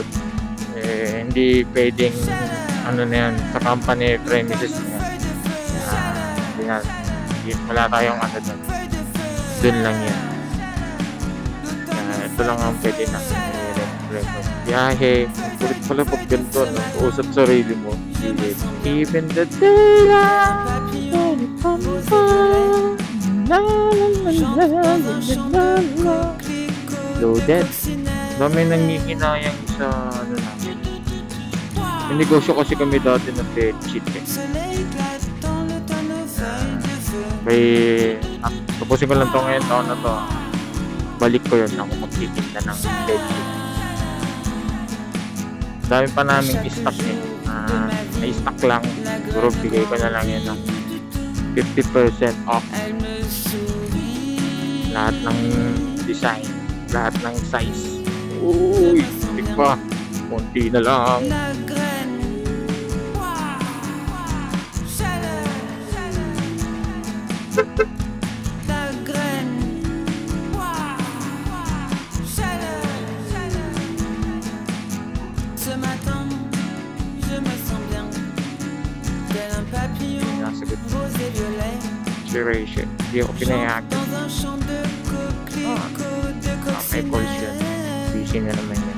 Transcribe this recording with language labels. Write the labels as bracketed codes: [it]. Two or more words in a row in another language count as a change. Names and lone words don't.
[tl] Hindi pwedeng ano na yan sa company premises na yan. Wala tayong ano doon. Doon lang yan. Ito lang ang pwede na record. Biyahe, kulit pala pag ganito, usap sarili mo. [en] Even the daylight, loaded. [tl] Dami nangihinayang sa ano namin. Yung negosyo kasi kami dati ng bedsheet eh. May tapusin ko lang to ngayon taon na to. Balik ko yun ako magtitinda ng bedsheet. Dami pa namin i-stock eh. Na-stock lang. Siguro bigay ko na lang yun ng 50% off. Lahat ng design, lahat ng size. Uy, hindi pa. Konti na lang. [fr] Ce matin, je me sens bien, tel un papillon [tl] Nasagot [fr] rose et violet. [tl] si Rachel. Hindi ako pinayagan. [fr] Dans un champ de coquelicots. [tl] May calls yun. Busy na naman yan.